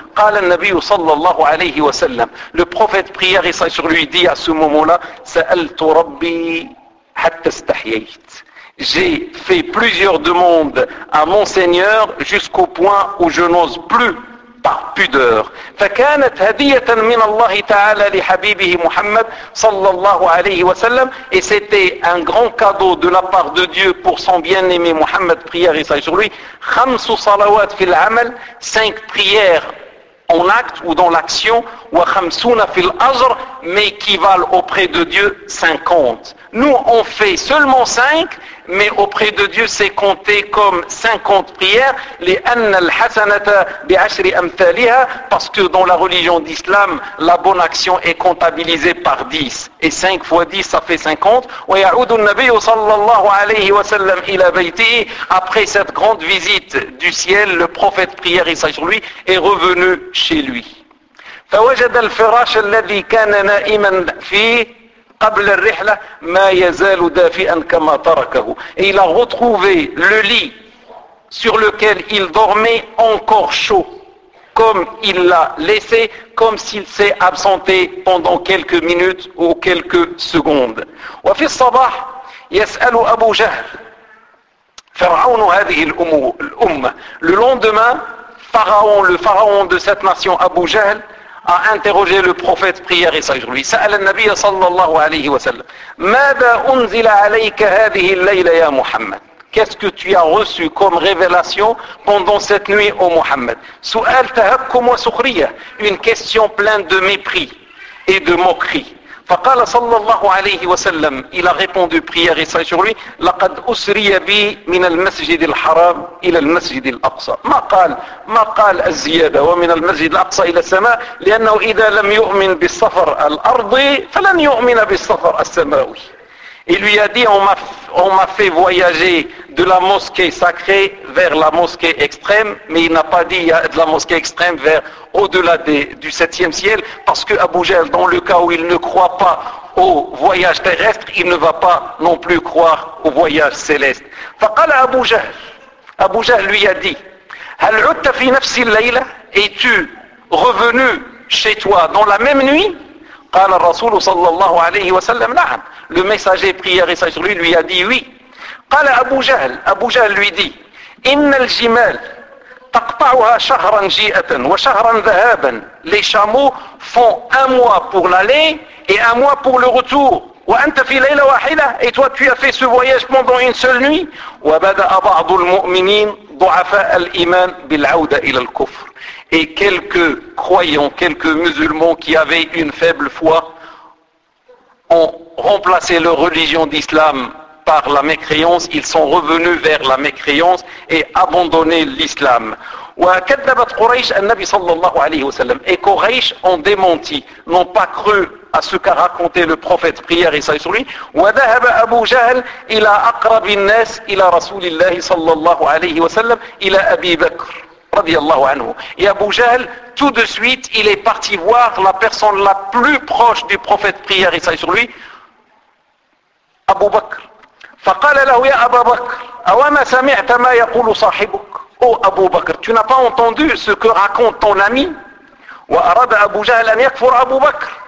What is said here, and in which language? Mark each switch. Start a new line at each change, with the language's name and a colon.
Arabic: قال النبي صلى الله عليه وسلم,
French: le prophète prière et salut sur lui dit à ce moment-là,
Arabic: سألت ربي حتى استحييت,
French: j'ai fait plusieurs demandes à mon Seigneur jusqu'au point où je n'ose plus par pudeur.
Arabic: فكانت هدية من الله تعالى لحبيبه محمد صلى الله عليه وسلم.
French: Et c'était un grand cadeau de la part de Dieu pour son bien-aimé Muhammad, prière et salut sur lui.
Arabic: خمس صلوات في العمل,
French: cinq prières en acte ou dans l'action,
Arabic: وخمسون في الأجر,
French: mais équivalent auprès de Dieu 50. Nous on fait seulement 5, mais auprès de Dieu c'est compté comme 50 prières,
Arabic: لأن الحسنة بعشر أمثالها,
French: parce que dans la religion d'Islam, la bonne action est comptabilisée par 10. Et 5 fois 10, ça fait 50.
Arabic: ويعود النبي صلى الله عليه وسلم إلى بيته,
French: après cette grande visite du ciel, le prophète, prière et salut sur lui, est revenu chez lui.
Arabic: فوجد الفراش الذي كان نائما فيه قبل الرحلة ما يزال دافئا كما تركه.
French: Et il a retrouvé le lit sur lequel il dormait encore chaud, comme il l'a laissé, comme s'il s'est absenté pendant quelques minutes ou quelques secondes.
Arabic: وفي الصباح يسأل أبو جهل فرعون هذه الأمة.
French: Le lendemain, Pharaon, le pharaon de cette nation, Abu Jahl, a interrogé le prophète, prière et salut sur lui.
Arabic: سأل النبي صلى الله عليه وسلم ماذا أنزل عليك هذه الليلة يا محمد.
French: Qu'est-ce que tu as reçu comme révélation pendant cette nuit, ô Muhammad?
Arabic: سؤال تهكم وسخرية.
French: Une question pleine de mépris et de moquerie.
Arabic: فقال صلى الله عليه وسلم,
French: il a répondu, prière et salut sur lui,
Arabic: لقد أسري بي من المسجد الحرام إلى المسجد الأقصى. ما قال الزيادة ومن المسجد الأقصى إلى السماء, لأنه إذا لم يؤمن بالسفر الأرضي فلن يؤمن بالسفر السماوي.
French: Il lui a dit, on m'a fait voyager de la mosquée sacrée vers la mosquée extrême, mais il n'a pas dit de la mosquée extrême vers au-delà du septième ciel, parce que Abu Jahl, dans le cas où il ne croit pas au voyage terrestre, il ne va pas non plus croire au voyage céleste.
Arabic: Faqala
French: Abu Jahl lui a dit,
Arabic: هل عدت في نفس الليلة,
French: es-tu revenu chez toi dans la même nuit?
Arabic: قال الرسول صلى الله عليه وسلم نعم.
French: Le messager, prière et salut sur lui a dit oui.
Arabic: قال أبو جهل, أبو جهل
French: lui dit,
Arabic: إن الجمال تقطعها شهرا جيئة وشهرا ذهابا.
French: Les chameaux font un mois pour l'aller et un mois pour le retour.
Arabic: وأنت في ليلة واحدة,
French: et toi tu as fait ce voyage pendant une seule nuit.
Arabic: وبدأ بعض المؤمنين ضعفاء الإيمان بالعودة إلى الكفر.
French: Et quelques croyants, quelques musulmans qui avaient une faible foi ont remplacé leur religion d'islam par la mécréance. Ils sont revenus vers la mécréance et abandonné l'islam.
Arabic: وكذبت قريش النبي صلى الله عليه وسلم.
French: Et Quraysh ont démenti, n'ont pas cru à ce qu'a raconté le prophète, prière et salut sur lui.
Arabic: وذهب أبو جهل إلى أقرب الناس إلى رسول الله صلى الله عليه وسلم إلى أبي بكر.
French: Et Abu Jahl, tout de suite, il est parti voir la personne la plus proche du prophète, prière et salut sur lui, Abu Bakr.
Arabic: فقال له يا أبا بكر أو ما سمعت ما يقول صاحبك.
French: Oh Abu Bakr, tu n'as pas entendu ce que raconte ton ami?
Arabic: وأراد أبو جهل أن يكفر أبو بكر.